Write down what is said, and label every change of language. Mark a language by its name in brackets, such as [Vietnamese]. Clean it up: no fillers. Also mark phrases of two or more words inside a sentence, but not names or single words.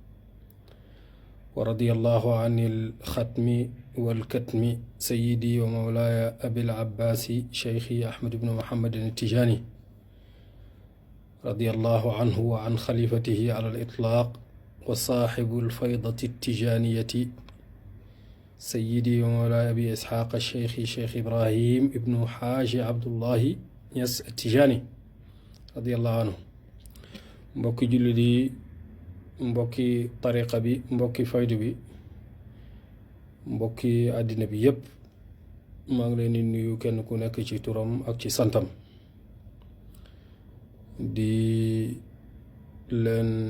[Arabic] ورضي الله عن الختم والكتم سيدي ومولاي أبي العباس شيخي أحمد بن محمد التجاني رضي الله عنه وعن خليفته على الإطلاق وصاحب الفيضة التجانية سيدي ومولاي أبي إسحاق الشيخ شيخ إبراهيم ابن حاج عبد الله يس التجاني رضي الله عنه [Wolof] mbokki jullit yi mbokki tariqa bi mbokki faydu bi mbokki àddina bi yépp maa ngi leen di nuyu kenn ku nekk ci turam ak ci santam di leen